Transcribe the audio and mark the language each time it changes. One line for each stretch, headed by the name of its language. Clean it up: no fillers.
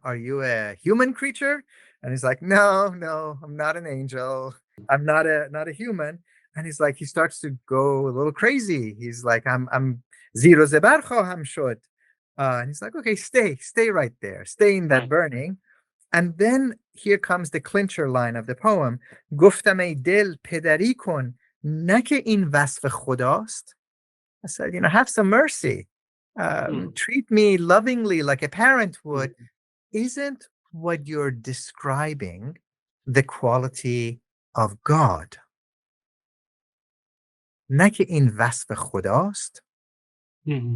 English: Are you a human creature? And he's like, no, I'm not an angel. I'm not a human. And he starts to go a little crazy. He's like, I'm
Persian: zero zebar khoham shod.
English: And he's like, okay, stay right there, stay in that Right. burning. And then here comes the clincher line of the poem.
Persian: گفتم ای دل پدری کن نه که این وصف خداست.
English: I said, have some mercy. Mm, Treat me lovingly like a parent would. mm, Isn't what you're describing the quality of God?
Persian: نه که این وصف خداست. mm,